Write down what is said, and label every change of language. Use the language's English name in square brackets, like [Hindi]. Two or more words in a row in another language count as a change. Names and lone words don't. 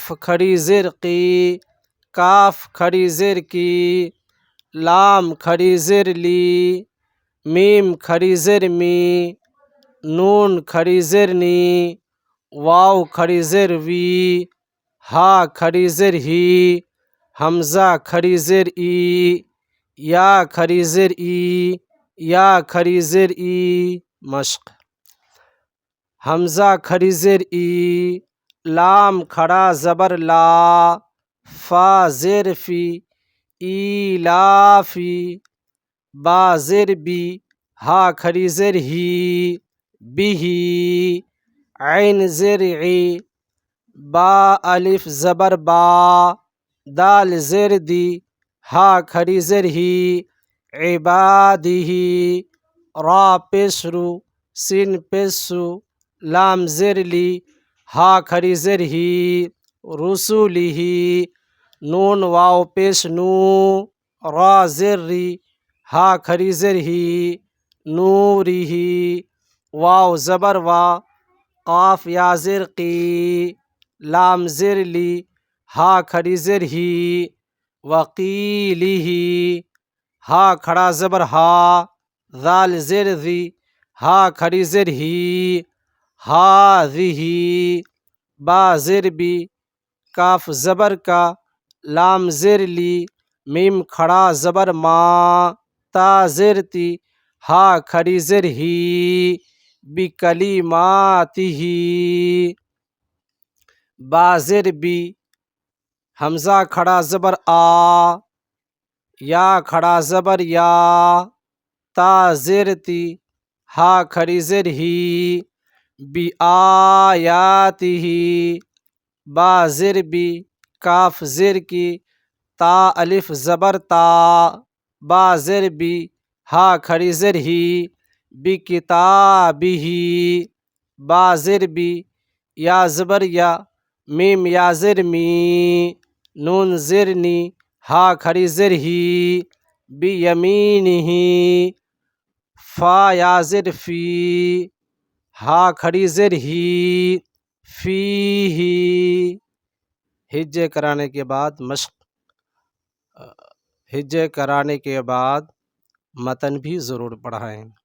[Urdu] کھڑی زیر قی، کاف کھڑی زیر کی، لام کھڑی زیر لی، میم کھڑی زیر می، نون کھڑی زیر نی، واو کھڑی زیر وی، ہا کھڑی زیر ہی، حمزہ کھڑی زیر ای، یا کھڑی زیر ای، یا کھڑی زیر ای۔ مشق: حمزہ کھڑی زیر ای، لام کھڑا زبر لا، فا زیر فی، ایلافی، با زیر بی، ہا کھڑی زیر ہی، بہی، عین زیر عی، با الف زبر با، دال زیر دی، ہا کھڑی زیر ہی، عبادہ، را پیش رو، سین پیش سو، لام زیر لی، ہا کھڑی زیر ہی، رسولہ، نون واو پیش نو، را زیر ری، ہا کھڑی زیر ہی، نورہ، واو زبر وا، قاف یا زیر قی، لام زیر لی، ہا کھڑی زیر ہی، وقیلہ، ہا کھڑا زبر ہا، ذال زیر ذی، ہا کھڑی زیر ہی، ہاذہ، با زیر بی، کاف زبر کا، لام زیر لی، میم کھڑا زبر ما، تا زیر تی، ہا کھڑی زیر ہی، بکلماتہ، با زیر بی، حمزہ کھڑا زبر آ، یا کھڑا زبر یا، تا زیر تی، ہا کھڑی زیر ہی، بآیاتہ، با زیر بی، کاف زیر کی، تا الف زبر تا، با زیر بی، ہا کھڑی زیر ہی، بکتابہ، با زیر بی، یا زبر یا، میم یا زیر می، نون زیر نی، ہا کھڑی زیر ہی، بیمینہ، فا یا زیر فی، ہا کھڑی زیر ہی، فیہ۔ ہجے کرانے کے بعد مشق: ہجے کرانے کے بعد متن بھی ضرور پڑھائیں۔